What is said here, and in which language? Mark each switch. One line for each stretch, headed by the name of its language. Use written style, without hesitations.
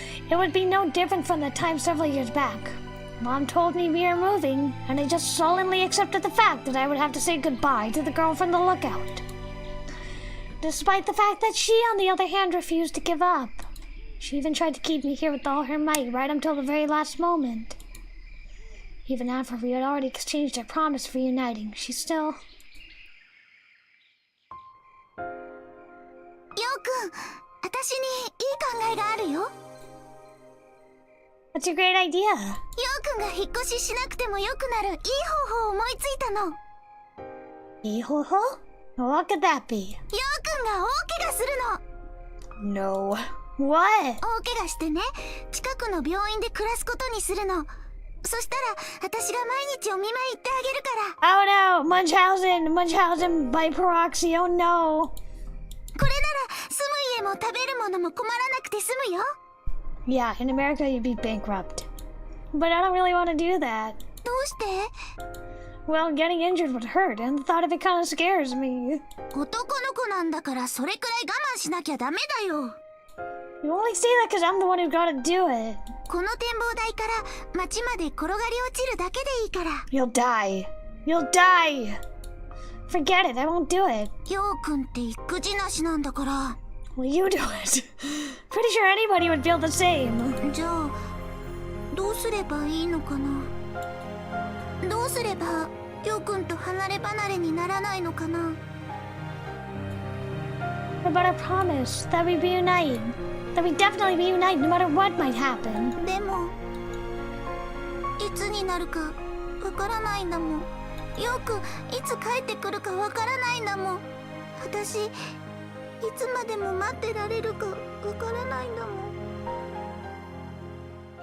English: It would be no different from the time several years back. Mom told me we were moving, and I just sullenly accepted the fact that I would have to say goodbye to the girl from the lookout. Despite the fact that she, on the other hand, refused to give up. She even tried to keep me here with all her might right until the very last moment. Even after we had already exchanged our promise for uniting, she still...
Japanese: ようくん、私にいい考えがあるよ。
English: What's your great idea?
Japanese: ようくんが引っ越ししなくてもよくなるいい方法を思いついたの。いい方法?
English: What could that be?
Japanese: ようくんが大怪我するの。
English: No. What?
Japanese: 大怪我してね、近くの病院で暮らすことにするの。そしたら私が毎日お見舞い行ってあげるから。
English: Oh no! Munchausen by proxy, oh no!
Japanese: これなら住む家も食べるものも困らなくて済むよ。
English: Yeah, in America you'd be bankrupt. But I don't really want to do that.
Japanese: どうして？
English: Well, getting injured would hurt, and the thought of it kind of scares me.
Japanese: 男の子なんだからそれくらい我慢しなきゃダメだよ。
English: You only say that because I'm the one who gotta do it.
Japanese: この展望台から街まで転がり落ちるだけでいいから。
English: You'll die. You'll die! Forget it, I won't do it.
Japanese: ようくんって育児なしなんだから。
English: Well, you do it. Pretty sure anybody would feel the same.
Japanese: じゃあどうすればいいのかな。どうすればようくんと離れ離れにならないのかな。
English: What about our promise that we'd reunite? That we'd definitely reunite no matter what might happen.
Japanese: でもいつになるかわからないんだもん。よくいつ帰ってくるかわからないんだもん。私いつまでも待ってられるかわからないんだもん。